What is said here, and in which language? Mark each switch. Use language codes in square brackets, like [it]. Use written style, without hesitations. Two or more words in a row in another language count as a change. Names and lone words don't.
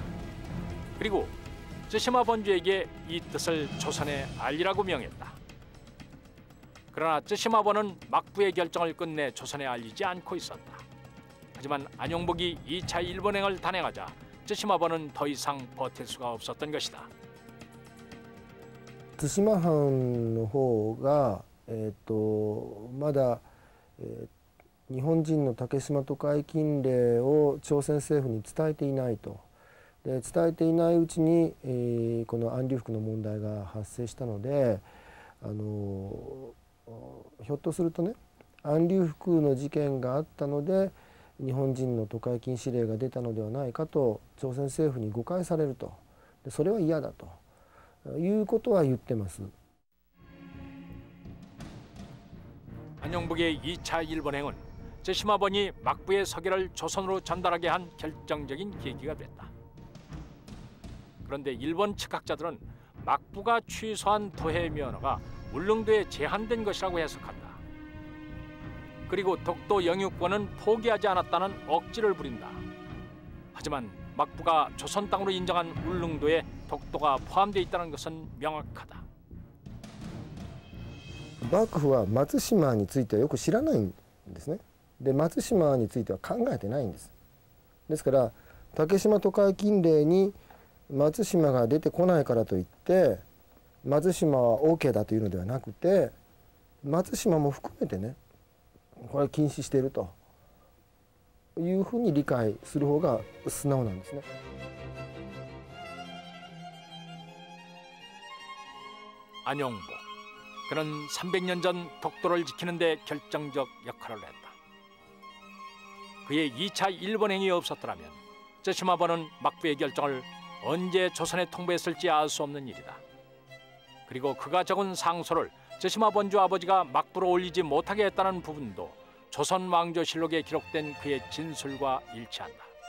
[ko] 그리고 쯔시마 번주에게 이 뜻을 조선에 알리라고 명했다. 그러나 쯔시마번은 막부의 결정을 끝내 조선에 알리지 않고 있었다. 하지만 안용복이 2차 일본행을 단행하자 쯔시마번은 더 이상 버틸 수가 없었던 것이다. [ja] 対馬藩の方が、まだ、日本人の竹島渡海禁令を朝鮮政府に伝えていないと。で伝えていないうちに、この安流福の問題が発生したので、ひょっとするとね、安流福の事件があったので日本人の渡海禁止令が出たのではないかと朝鮮政府に誤解されると。でそれは嫌だということは言ってます。 [ko] 안용복의 2차 일본행은 쯔시마번이 막부의 서계를 조선으로 전달하게 한 결정적인 계기가 됐다. 그런데 일본 측학자들은 막부가 취소한 토해 면허가 울릉도에 제한된 것이라고 해석한다. 그리고 독도 영유권은 포기하지 않았다는 억지를 부린다. 하지만 막부가 조선 땅으로 인정한 울릉도에 독도가 포함되어 있다는 것은 명확하다. [ja] 幕府は松島についてはよく知らないんですね。で松島については考えてないんです。ですから竹島渡海禁令に松島が出てこないからといって松島は OK だというのではなくて、松島も含めてね、これは禁止しているというふうに理解する方が素直なんですね。 [ko] 안용복. 그는 300년 전 독도를 지키는 데 결정적 역할을 했다. 그의 2차 일본행이 없었더라면 쯔시마본은 막부의 결정을 언제 조선에 통보했을지 알 수 없는 일이다. 그리고 그가 적은 상소를 쯔시마 본주 아버지가 막부로 올리지 못하게 했다는 부분도 조선 왕조실록에 기록된 그의 진술과 일치한다.